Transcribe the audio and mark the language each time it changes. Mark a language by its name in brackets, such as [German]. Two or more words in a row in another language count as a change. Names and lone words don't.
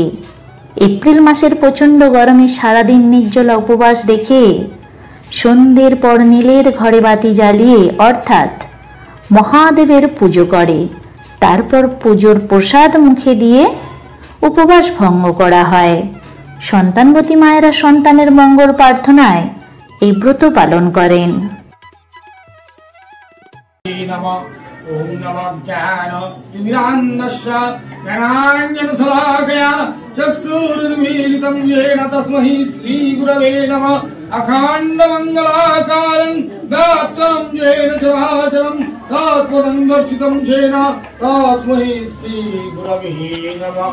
[Bangla] এপ্রিল মাসের প্রচণ্ড গরমে সারাদিন নির্জলা উপবাস রেখে সন্ধ্যের পর নীলের ঘরে বাতি জ্বালিয়ে অর্থাৎ মহাদেবের পুজো করে। তারপর পুজোর প্রসাদ মুখে দিয়ে উপবাস ভঙ্গ করা হয়। সন্তানবতী মায়েরা সন্তানের মঙ্গল প্রার্থনায় এই ব্রত পালন করেন। [Sanskrit] ओम नमः ज्ञान तिमिरान्धस्य ज्ञानाञ्जनशलाकया चक्षुरुन्मीलितं येन तस्मै श्रीगुरवे नमः। अखण्डमङ्गलाकारं व्याप्तं येन चराचरं तत्पदं दर्शितं येन तस्मै श्रीगुरवे नमः।